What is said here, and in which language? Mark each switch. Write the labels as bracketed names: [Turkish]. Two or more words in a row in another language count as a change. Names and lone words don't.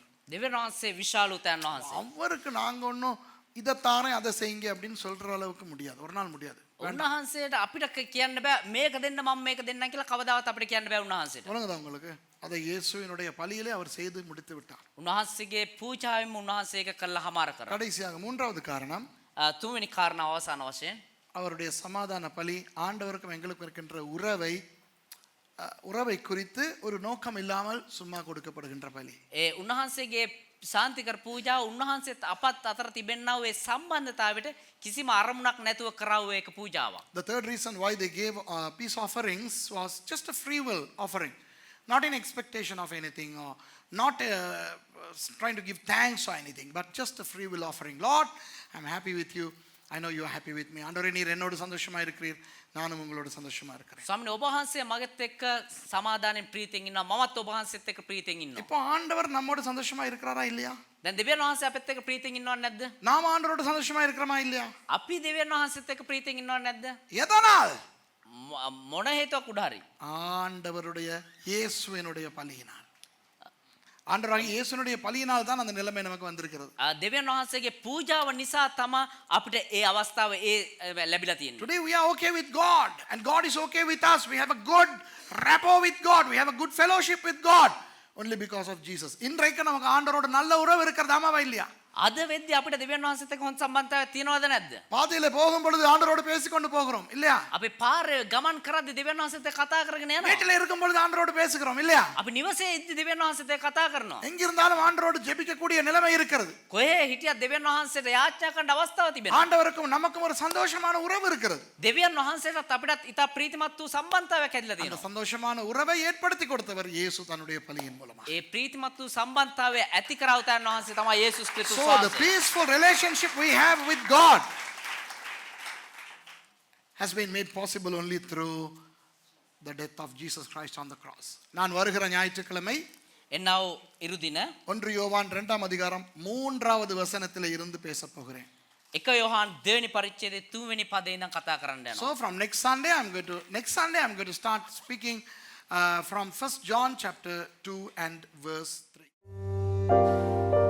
[Sinhala] දෙවියන් වහන්සේ විශාල උතයන් වහන්සේ. [Tamil] அவருக்கு நாங்க ஒன்றும் இதைத்தானே அதை செய்யுங்க அப்படின்னு சொல்ற அளவுக்கு முடியாது, ஒரு நாள் முடியாது. [Sinhala] උන්වහන්සේට අපිට කියන්න බෑ මේක දෙන්න මම මේක දෙන්නම් කියලා කවදාවත් අපිට කියන්න බෑ උන්වහන්සේට. [Tamil] உலகதா உங்களுக்கு அதை இயேசுவினுடைய பலியிலே அவர் செய்து முடித்து விட்டார். [Sinhala] උන්වහන්සේගේ පූජාවෙන් උන්වහන්සේ ඒක කළා හමාර කරා. [Tamil] கடைசியாக மூன்றாவது காரணம், [Sinhala] තුන්වෙනි කාරණාව අවසාන වශයෙන් [Tamil] அவருடைய சமாதான பலி ஆண்டவருக்கும் எங்களுக்கும் இருக்கின்ற உறவை குறித்து ஒரு நோக்கம் இல்லாமல் சும்மா கொடுக்கப்படுகின்ற பலி. [Sinhala] ඒ උන්වහන්සේගේ ශාන්තිකර පූජාව උන්වහන්සේත් අපත් අතර තිබෙන්නා වූ ඒ සම්බන්ධතාවයට කිසිම අරමුණක් නැතුව කරවුව එක පූජාවක්. [English] The third reason why they gave peace offerings was just a free will offering, not in expectation of anything or not trying to give thanks or anything, but just a free will offering. Lord, I'm happy with you. I know you are happy with me. [Tamil] ஆண்டவரே நீர் என்னோடு சந்தோஷமா இருக்கிறீர், நானும் உங்களோடு சந்தோஷமா இருக்கிறேன். [Sinhala] ස්වාමීනි ඔබ වහන්සේ මගත් එක්ක සමාදානෙන් ප්‍රීතියෙන් ඉන්නවා මමත් ඔබ වහන්සේත් එක්ක ප්‍රීතියෙන් ඉන්නවා. [Tamil] இப்போ ஆண்டவர் நம்மோடு சந்தோஷமா இருக்கிறாரா இல்லையா? [Sinhala] දැන් දෙවියන් වහන්සේ අපිත් එක්ක ප්‍රීතියෙන් ඉන්නවද නැද්ද? [Tamil] நாம் ஆண்டவரோடு சந்தோஷமா இருக்கிறோமா இல்லையா? [Sinhala] අපි දෙවියන් වහන්සේත් එක්ක ප්‍රීතියෙන් ඉන්නවද නැද්ද? [Tamil] எதனால்? [Sinhala] මොන හේතුවක් උඩ හරි [Tamil] ஆண்டவருடைய இயேசுவினுடைய பலியினால். ஆண்டவராகிய இயேசுவினுடைய பலியினால் தான் அந்த நிலைமை நமக்கு வந்திருக்கிறது. [Sinhala] දෙවියන් වහන්සේගේ පූජාව නිසා තමයි අපිට ඒ අවස්ථාව ලැබිලා තියෙන්නේ. [English] Today we are okay with God and God is okay with us. We have a good rapport with God. We have a good fellowship with God only because of Jesus. [Tamil] இன்றைக்கு நமக்கு ஆண்டவரோட நல்ல உறவு இருக்கிறதாமாவா இல்லையா? [Sinhala] අද වෙද්දී අපිට දෙවියන් වහන්සේත් එක්ක හොඳ සම්බන්ධතාවයක් තියෙනවද නැද්ද? [Tamil] பாதையில போகும் பொழுது ஆண்டவரோடு பேசிக்கொண்டு போகிறோம் இல்லையா? [Sinhala] අපි පාරේ ගමන් කරද්දී දෙවියන් වහන්සේත් එක්ක කතා කරගෙන යනවා. [Tamil] வீட்டில் இருக்கும் பொழுது ஆண்டவரோடு பேசுகிறோம் இல்லையா? [Sinhala] අපි නිවසේ ඉද්දී දෙවියන් වහන්සේත් එක්ක කතා කරනවා. [Tamil] எங்கிருந்தாலும் ஆண்டவரோடு ஜெபிக்கக்கூடிய நிலைமை இருக்கிறது. [Sinhala] කොහේ හිටියත් දෙවියන් වහන්සේට යාච්ஞා කරන්න අවස්ථාවක් තිබෙනවා. [Tamil] ஆண்டவருக்கும் நமக்கும் ஒரு சந்தோஷமான உறவு இருக்கிறது. [Sinhala] දෙවියන් වහන්සේටත් අපිටත් ඉතා ප්‍රීතිමත් වූ සම්බන්ධතාවයක් ඇතිලා [Tamil] அந்த [Sinhala] තියෙනවා. [Tamil] சந்தோஷமான உறவை ஏற்படுத்தி கொடுத்தவர் இயேசு தன்னுடைய பலியின் மூலமா. [Sinhala] ඒ ප්‍රීතිමත් වූ සම්බන්ධතාවය ඇති කරව තැන් වහන්සේ තමයි යේසුස් ක්‍රිස්තුස් [English] So the [Sinhala] වහන්සේ. [English] peaceful relationship we have with God has been made possible only through the death of Jesus Christ on the cross. [Tamil] நான் வருகிற ஞாயிற்றுக்கிழமை [Sinhala] එන්නව ඉරුදින [Tamil] 1 யோவான் 2ஆம் அதிகாரம் 3வது வசனத்திலே இருந்து பேசப் போகிறேன். [Sinhala] එක යොහාන් 2 වෙනි පරිච්ඡේදයේ 3 වෙනි පදේ ඉඳන් කතා කරන්න යනවා. [English] So from next Sunday I'm going to start speaking from 1 John chapter 2 and verse 3.